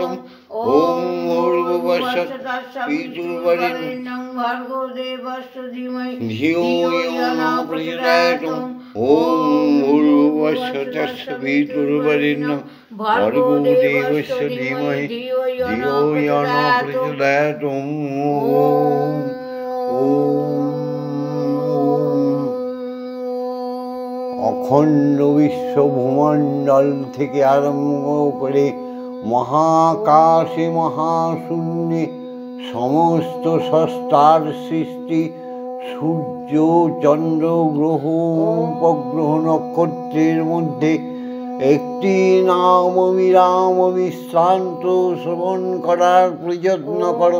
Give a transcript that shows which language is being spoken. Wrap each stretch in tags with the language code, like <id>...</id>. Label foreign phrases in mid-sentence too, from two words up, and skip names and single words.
<sa>ॐ भूर्भुवस्सुः तत्सवितुर्वरेण्यं भर्गो देवस्य धीमहि धियो यो न प्रचोदयात्। ॐ भूर्भुवस्सुः तत्सवितुर्वरेण्यं भर्गो देवस्य धीमहि धियो यो न प्रचोदयात्।</sa> <bn>অখণ্ড বিশ্ব ভূমণ্ডল থেকে আরম্ভ করে মহাকাশে মহাশূন্যে সমস্ত স্রষ্টার সৃষ্টি, সূর্য চন্দ্র গ্রহ উপগ্রহ নক্ষত্রের মধ্যে একটি নাম অবিরাম বিশ্রান্ত শ্রবণ করার প্রযত্ন করো।</bn>